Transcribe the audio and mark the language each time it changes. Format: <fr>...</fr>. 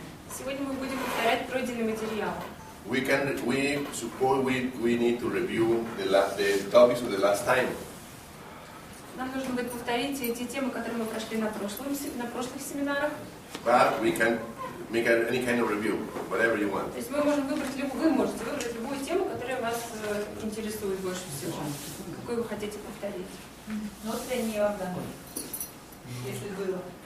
<ru>Сегодня мы будем повторять пройденный материал.</ru> <en>We suppose we need to review the topics of the last time.</en> <ru>Нам нужно будет повторить те темы, которые мы прошли на прошлых семинарах.</ru> <en>But we can make any kind of review, whatever you want.</en> <ru>То есть мы можем выбрать вы можете выбрать любую тему, которая вас интересует больше всего, какую вы хотите повторить. Внутренний орган, если было.</ru>